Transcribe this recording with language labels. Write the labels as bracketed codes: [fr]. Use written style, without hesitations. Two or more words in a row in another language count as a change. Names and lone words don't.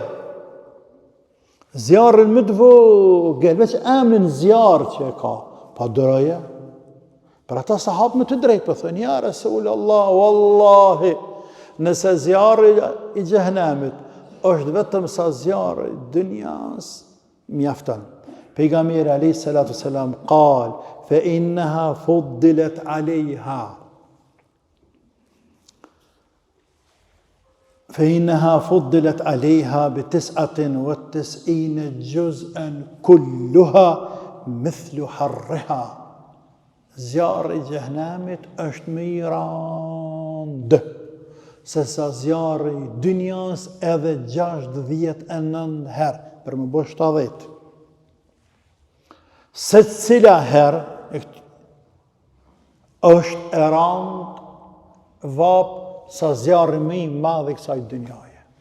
[sq] Zjarrin më të vogël, veç emrin zjarr që e ka, pa doroja. Për ata sahabë më të drejtë, për thënë, [ar] يا رسول الله, [sq] wallahi, nëse zjarri I xhenemit është vetëm sa zjarri dynjas, mjafton. [ar] Pejgamberi عليه الصلاة والسلام قال فإنها فضلت عليها ب99 جزءا كلها مثل حرها. [sq] Zjarri I xhenemit është më I randë se sa zjarri I dynjas edhe 69 herë, për më bësh 70. Se cila herë është e randë vapë sa zjarri më I madh I kësaj dynjaje.